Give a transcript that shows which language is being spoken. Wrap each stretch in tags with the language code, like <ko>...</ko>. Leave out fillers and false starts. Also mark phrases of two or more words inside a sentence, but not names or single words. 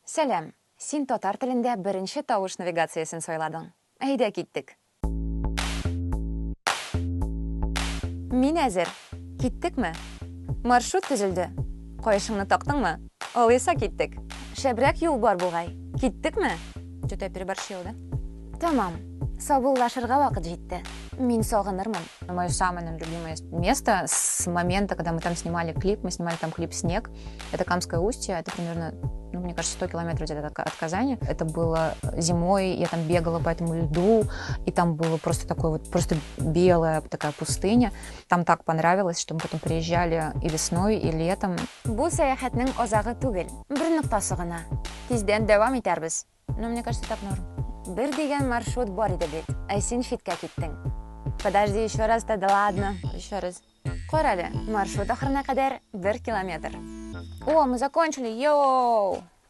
<tt>Сәлем, син татар телендә беренче тавыш навигациясен сайладың. Әйдә киттек. Мин әзер. Киттекме? Маршрут төзелде. Кайышыңны тактыңмы? Алыйса киттек. Шәбрәк юл бар бугай. Киттекме?</tt> <ru>Что-то переборщил,</ru> <tt>да? Тамам. Сабыллашырга вакыт җитте. Мин сагынырмын.</tt> <ru>Мое самое любимое место с момента, когда мы там снимали клип, мы снимали там клип «Снег». Это Камское устье, это примерно, мне кажется, 100 километров где-то от Казани. Это было зимой, я там бегала по этому льду, и там было просто такое вот, просто белая такая пустыня. Там так понравилось, что мы потом приезжали и весной, и летом.</ru> <tt>Бу сәяхәтнең азагы түгел, бер ноктасы гына. Тиздән дәвам итәрбез.</tt> <ru>Но мне кажется, так норм.</ru> <tt>Бер дигән маршрут бар иде бит. Ә син читкә киттең.</tt> <ru>Подожди, еще раз, да ладно. Еще раз.</ru> <tt>Карале, маршрут ахырына кадәр 1 километр.</tt> <ru>О, мы закончили, йоу!</ru>